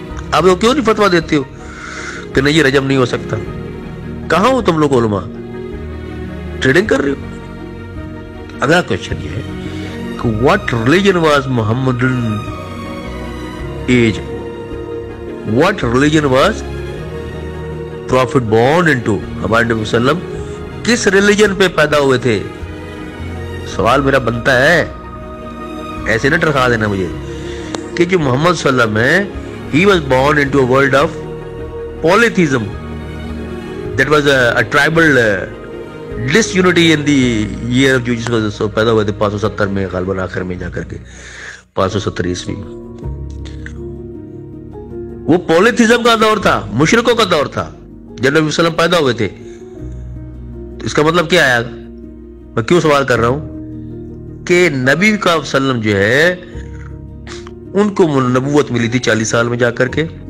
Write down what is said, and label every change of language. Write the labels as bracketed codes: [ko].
[ur] آپ لوگ کیوں نہیں فتویٰ دیتے ہو کہ نہیں یہ رجم نہیں ہو سکتا؟ کہاں ہو تم لوگ علماء؟ ٹریڈنگ کر رہے ہو؟ اگلا کوشچن یہ ہے کہ [en] what religion was Muhammadan age? What religion was Prophet born into? [ur] ہمارے نبی صلی اللہ علیہ وسلم کس ریلیجن پہ پیدا ہوئے تھے؟ سوال میرا بنتا ہے، ایسے نہ ٹرکا دینا مجھے کہ جو محمد صلی اللہ علیہ وسلم ہے [en] he was born into a world of polytheism. That was a tribal disunity in the year of Jesus [ur] پیدا ہوئے تھے 570 میں، غالباً آخر میں جا کر کے 570 عیسوی میں۔ وہ پولیتھیزم کا دور تھا، مشرکوں کا دور تھا جب نبی صلی اللہ علیہ وسلم پیدا ہوئے تھے۔ تو اس کا مطلب کیا ہے؟ میں کیوں سوال کر رہا ہوں کہ نبی کا وسلم جو ہے ان کو نبوت ملی تھی 40 سال میں جا کر کے،